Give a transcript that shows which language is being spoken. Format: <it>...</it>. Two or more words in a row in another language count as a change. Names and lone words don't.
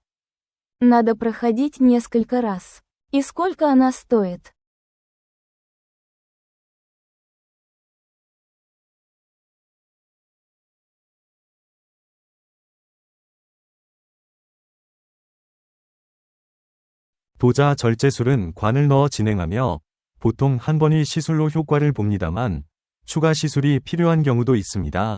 <ru>Надо проходить несколько раз. И сколько она стоит?</ru> <ko>도자절제술은 관을 넣어 진행하며 보통 한 번이 시술로 효과를 봅니다만 추가 시술이 필요한 경우도 있습니다.</ko>